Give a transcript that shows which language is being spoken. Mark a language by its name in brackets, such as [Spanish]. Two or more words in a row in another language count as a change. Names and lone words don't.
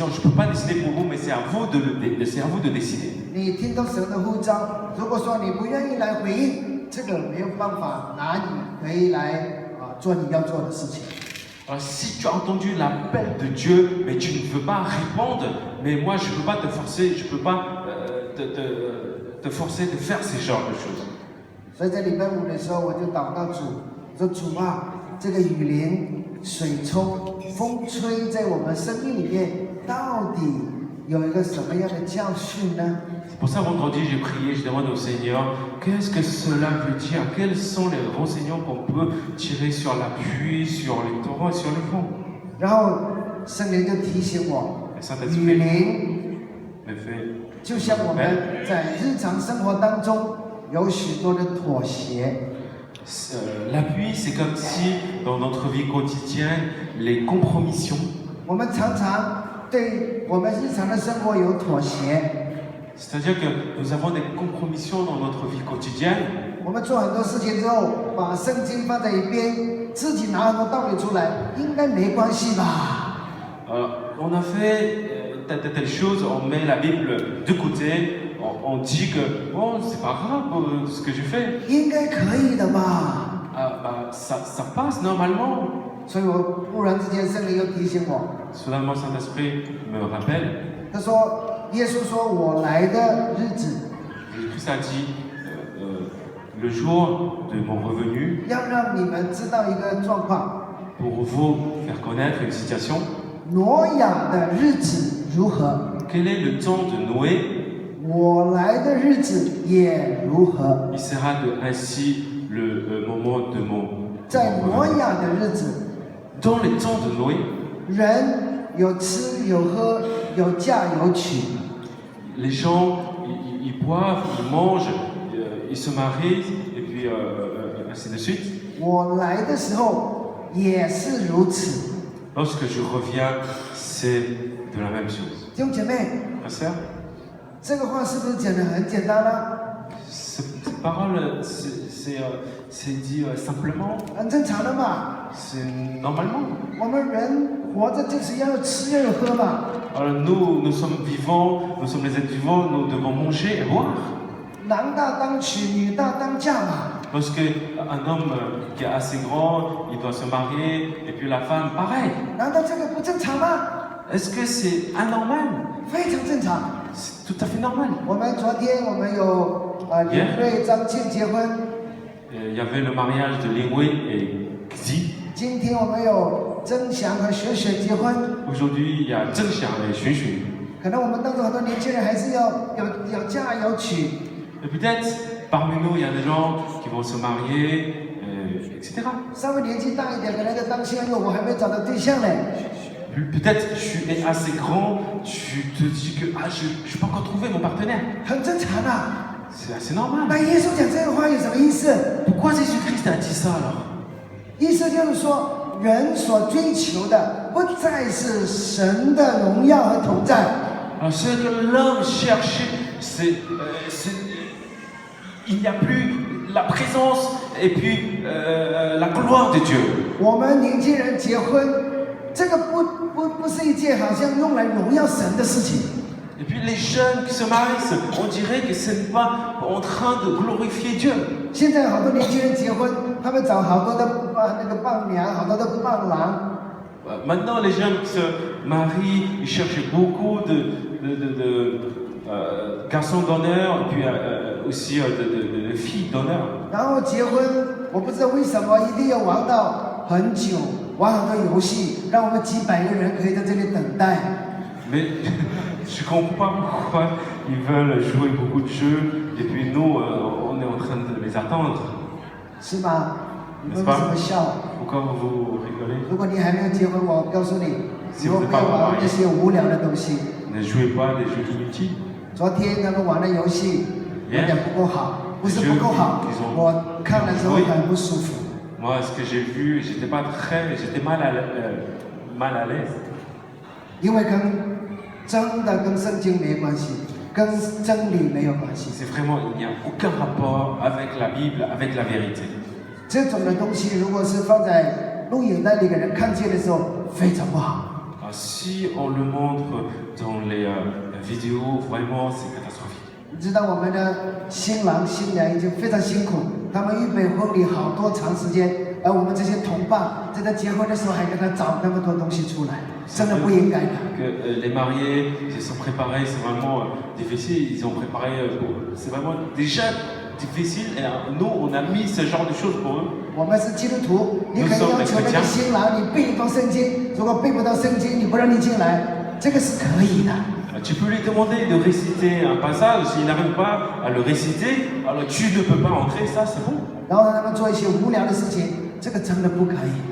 [French] Je peux pas décider pour vous, mais c'est à vous de décider. [Chinese] 你听到神的呼召，如果说你不愿意来回应，这个没有办法拿你可以来做你要做的事情。 [French] Alors, si tu as entendu l'appel de Dieu, mais tu ne veux pas répondre, mais moi je ne peux pas te forcer, je ne peux pas te forcer de faire ces genres de choses. [Chinese] 所以在礼拜5的时候，我就祷告主，我说主啊，这个雨淋、水冲、风吹，在我们生命里面，到底有一个什么样的教训呢？ [French] C'est pour ça, vendredi, j'ai prié, je demande au Seigneur, qu'est-ce que cela veut dire? Quels sont les renseignements qu'on peut tirer sur la pluie, sur les torrents et sur les vents? [Chinese] 然后圣灵就提醒我，雨淋就像我们在日常生活当中有许多的妥协。 [French] La pluie, c'est comme si dans notre vie quotidienne, les compromissions. [Chinese] 我们常常对我们日常的生活有妥协。 [French] C'est-à-dire que nous avons des compromissions dans notre vie quotidienne. [Chinese] 我们做很多事情之后，把圣经放在一边，自己拿很多道理出来，应该没关系吧？ [French] On a fait telle chose, on met la Bible de côté, on dit que bon, c'est pas grave ce que je fais. [Chinese] 应该可以的吧？ [French] Ça passe normalement. [Chinese] 所以我忽然之间圣灵又提醒我， [French] Soudainement, Saint-Esprit me rappelle. [Chinese] 他说，耶稣说我来的日子， [French] Jésus-Christ a dit le jour de mon revenu [Chinese] 要让你们知道一个状况， [French] pour vous faire connaître une situation. [Chinese] 挪亚的日子如何， [French] Quel est le temps de Noé? [Chinese] 我来的日子也如何。 [French] Il sera ainsi le moment de mon [Chinese] 在挪 [French] revenu. [Chinese] 亚的日子， [French] Dans les temps de Noé, [Chinese] 人有吃有喝，有嫁有娶。 [French] les gens, ils boivent, ils mangent, ils se marient, et puis ainsi de suite. [Chinese] 我来的时候也是如此。 [French] Lorsque je reviens, c'est de la même chose. [Chinese] 弟兄姐妹， [French] Frères et sœurs, [Chinese] 这个话是不是讲得很简单呢？ [French] cette parole, c'est dit simplement, [Chinese] 很正常的嘛。 [French] c'est normalement. [Chinese] 我们人活着就是要吃要喝嘛。 [French] Alors nous sommes vivants, nous sommes les êtres vivants, nous devons manger et boire. [Chinese] 男大当娶，女大当嫁嘛。 [French] Lorsque un homme qui est assez grand, il doit se marier, et puis la femme, pareil. [Chinese] 难道这个不正常吗？ [French] Est-ce que c'est anormal? [Chinese] 非常正常。 [French] C'est tout à fait normal. [Chinese] 我们昨天我们有林瑞、张庆结婚， [French] Il y avait le mariage de Lin Wei et Xi. [Chinese] 今天我们有曾祥和雪雪结婚。 [French] Aujourd'hui, il y a Zheng Xiang et Xun Xun. [Chinese] 可能我们当中很多年轻人还是要有嫁有娶。 [French] Et peut-être, parmi nous, il y a des gens qui vont se marier, etc. [Chinese] 稍微年纪大一点，可能在当心，我还没找到对象呢。 [French] Peut-être tu es assez grand, tu te dis que je n'ai pas encore trouvé mon partenaire. [Chinese] 很正常啊。 [French] C'est assez normal. [Chinese] 那耶稣讲这个话有什么意思？ [French] Pourquoi Jésus-Christ a dit ça alors? [Chinese] 意思就是说，人所追求的不再是神的荣耀和同在， [French] Alors, ce que l'homme cherche, il n'y a plus la présence et puis la gloire de Dieu. [Chinese] 我们年轻人结婚，这个不是一件好像用来荣耀神的事情。 [French] Et puis les jeunes qui se marient, on dirait que ce n'est pas en train de glorifier Dieu. [Chinese] 现在好多年轻人结婚，他们找好多的伴娘，好多的伴郎。 [French] Maintenant, les jeunes qui se marient, ils cherchent beaucoup de garçons d'honneur et puis aussi de filles d'honneur. [Chinese] 然后结婚，我不知道为什么一定要玩到很久，玩很多游戏，让我们几百个人可以在这里等待。 [French] Mais je ne comprends pas pourquoi ils veulent jouer beaucoup de jeux et puis nous, on est en train de les attendre. [Chinese] 是吧？你们为什么笑？ [French] Pourquoi vous rigolez? [Chinese] 如果你还没有结婚，我告诉你，以后不要玩那些无聊的东西。 [French] Ne jouez pas des jeux inutiles. [Chinese] 昨天他们玩的游戏有点不够好，不是不够好，我看了之后很不舒服。 [French] Moi, ce que j'ai vu, j'étais mal à l'aise. [Chinese] 因为真的跟圣经没关系，跟真理没有关系。 [French] C'est vraiment, il n'y a aucun rapport avec la Bible, avec la vérité. [Chinese] 这种的东西，如果是放在录影带里给人看见的时候，非常不好。 [French] Si on le montre dans les vidéos, vraiment, c'est catastrophique. [Chinese] 你知道我们的新郎新娘已经非常辛苦，他们预备婚礼好多长时间，而我们这些同伴在他结婚的时候还给他找那么多东西出来，真的不应该的。 [French] Que les mariés se sont préparés, c'est vraiment difficile. Ils ont préparé, c'est vraiment déjà difficile. Et nous, on a mis ce genre de choses pour eux. [Chinese] 我们是基督徒，你可以要求那个新郎你背一段圣经，如果背不到圣经，你不让你进来，这个是可以的。 [French] Tu peux lui demander de réciter un passage. S'il n'arrive pas à le réciter, alors tu ne peux pas entrer. Ça, c'est bon. [Chinese] 然后让他们做一些无聊的事情，这个真的不可以的。